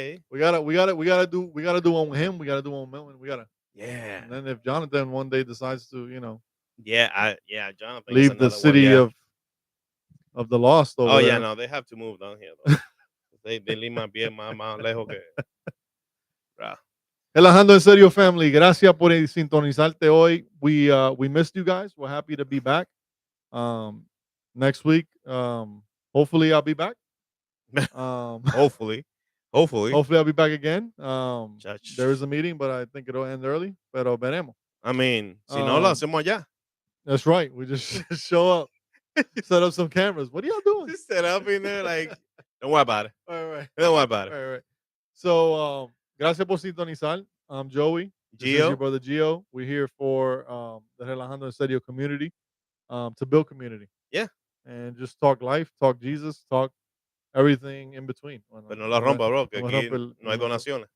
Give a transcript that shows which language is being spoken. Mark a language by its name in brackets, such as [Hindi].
[English] We gotta do one with him. We gotta do one with Milton. We gotta. Yeah. And then if Jonathan one day decides to, Yeah, Jonathan is leave the another city one, yeah. of the lost over Oh yeah, there. no, they have to move down here though. They leave my [Spanish] bien más lejos que. [English] Bro. [Spanish] Relajan2 En Serio family, gracias por sintonizarte hoy. [English] We missed you guys. We're happy to be back. Next week, hopefully I'll be back. Hopefully. Hopefully I'll be back again. [Spanish] Chach. [English] There is a meeting, but I think it'll end early. [Spanish] Pero veremos. [English] I mean, [Spanish] si no lo hacemos allá. [English] That's right. We just show up, set up some cameras. What are y'all doing? Just set up in there like, don't worry about it. All right. Don't worry about it. All right. [Spanish] So, gracias por sintonizar. [English] I'm Joey. This is Gio. your brother Gio. We're here for the Relajan2 En Serio community, to build community. Yeah. And just talk life, talk Jesus, talk everything in between. [Spanish] Pero no la rompa, bro, que aquí no hay donaciones.